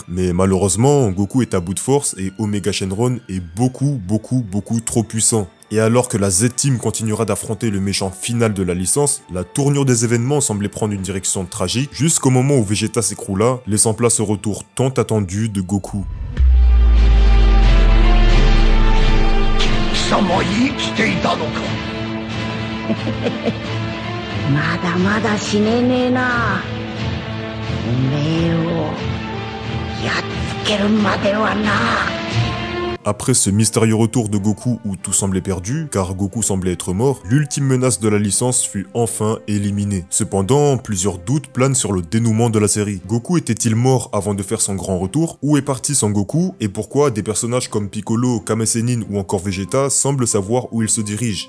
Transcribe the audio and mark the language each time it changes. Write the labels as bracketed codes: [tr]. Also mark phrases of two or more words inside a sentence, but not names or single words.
[fr] Mais malheureusement, Goku est à bout de force et Omega Shenron est beaucoup trop puissant. Et alors que la Z-Team continuera d'affronter le méchant final de la licence, la tournure des événements semblait prendre une direction tragique jusqu'au moment où Vegeta s'écroula, laissant place au retour tant attendu de Goku. [ja] 貴様生きていたのか。まだまだ死ねねえな。おめえをやっつけるまではな。 [fr] Après ce mystérieux retour de Goku où tout semblait perdu, car Goku semblait être mort, l'ultime menace de la licence fut enfin éliminée. Cependant, plusieurs doutes planent sur le dénouement de la série. Goku était-il mort avant de faire son grand retour? Où est parti Son Goku? Et pourquoi des personnages comme Piccolo, Kame Sennin ou encore Vegeta semblent savoir où il se dirige?